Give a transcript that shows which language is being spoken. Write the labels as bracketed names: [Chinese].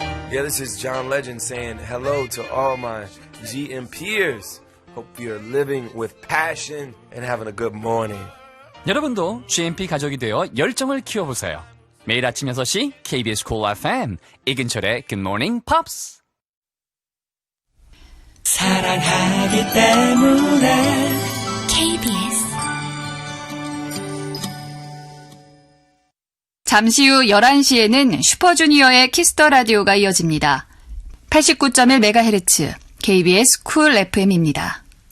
[English] Yeah, this is John Legend saying hello to all my GM peers. Hope you're living with passion and having a good morning. [Korean] 여러분도 GMP 가족이 되어 열정을 키워보세요. 매일 아침 6시 KBS Cool FM 이근철의 Good Morning Pops. 사랑하기 때문에 KBS 잠시 후 11시에는 슈퍼주니어의 키스터 라디오가 이어집니다. 89.1MHz KBS 쿨 FM입니다.